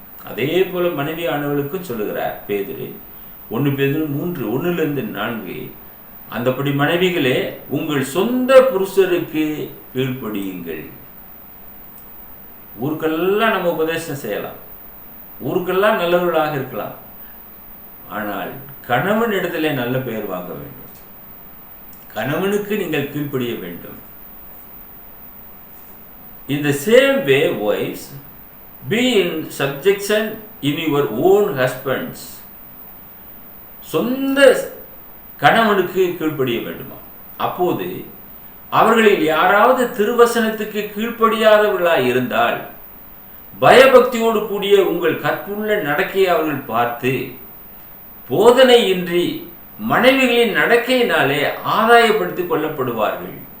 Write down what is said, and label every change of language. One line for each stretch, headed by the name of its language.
Tamil: அதே போல மனைவியானவர்களுக்கும் சொல்லுகிறார் பேதுரு, 1 பேதுரு 3:1-4, அந்தபடி மனைவிகளே உங்கள் சொந்த புருஷருக்கு கீழ்ப்படியுங்கள். ஊருக்கெல்லாம் நம்ம உபதேசம் செய்யலாம், ஊருக்கெல்லாம் நல்லவர்களாக இருக்கலாம், ஆனால் கணவன் இடத்திலே நல்ல பெயர் வாங்க வேண்டும். கணவனுக்கு நீங்கள் கீழ்ப்படிய வேண்டும்.
English: In the same way, wives, be in subjection in your own husbands.
Tamil: சொந்த கணவனுக்கு கீழ்ப்படிய வேண்டுமா? அப்போது அவர்களில் யாராவது திருவசனத்துக்கு கீழ்ப்படியாதவர்களாய் இருந்தால் பயபக்தியோடு கூடிய உங்கள் கற்புள்ள நடக்கையை அவர்கள் பார்த்து போதனையின்றி மனைவிகளின் நடக்கையினாலே ஆதாயப்படுத்திக் கொள்ளப்படுவார்கள்.